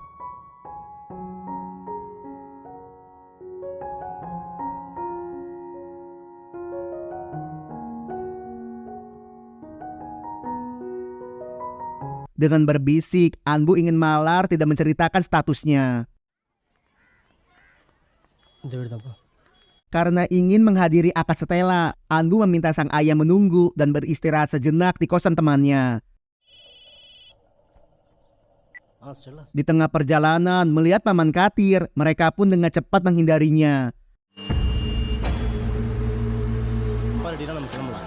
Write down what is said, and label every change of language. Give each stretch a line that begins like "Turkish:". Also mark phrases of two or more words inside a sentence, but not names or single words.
Indonesian: Dengan berbisik, Anbu ingin Malar tidak menceritakan statusnya.
Tamil: இந்த வீடு தான்ப்பா.
Indonesian: Karena ingin menghadiri akad Stella, Anbu meminta sang ayah menunggu dan beristirahat sejenak di kosan temannya. Ah, Stella. Di tengah perjalanan, melihat paman Katir, mereka pun dengan cepat menghindarinya. Apa di dalam kirimlah?